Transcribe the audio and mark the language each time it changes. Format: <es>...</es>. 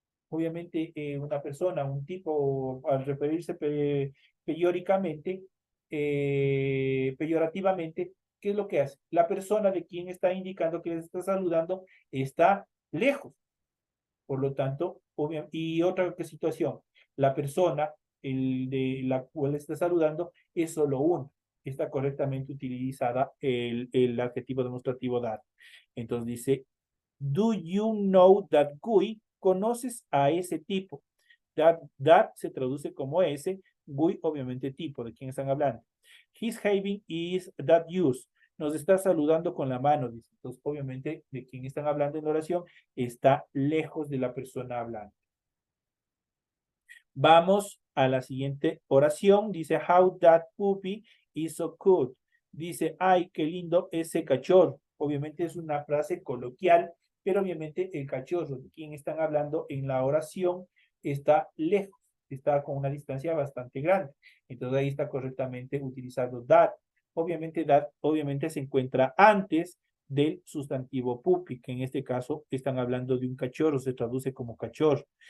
<es>Obviamente, una persona, un tipo, al referirse peyorativamente, ¿qué es lo que hace? La persona de quien está indicando que les está saludando está lejos. Por lo tanto, y otra situación, la persona de la cual está saludando es solo uno. Está correctamente utilizada el adjetivo demostrativo that. Entonces dice,</es> <en>do you know that guy?</en> <es>¿Conoces a ese tipo? That se traduce como ese, guy obviamente tipo, ¿de quién están hablando? His having is that use. Nos está saludando con la mano, dice. Entonces, obviamente, de quién están hablando en la oración está lejos de la persona hablando. Vamos a la siguiente oración. Dice,</es> <en>how that puppy is so cute.</en> <es>Dice, ay, qué lindo ese cachorro. Obviamente es una frase coloquial, pero obviamente el cachorro de quien están hablando en la oración está lejos, está con una distancia bastante grande. Entonces ahí está correctamente utilizado that. Obviamente se encuentra antes del sustantivo puppy, que en este caso están hablando de un cachorro, se traduce como cachorro.</es>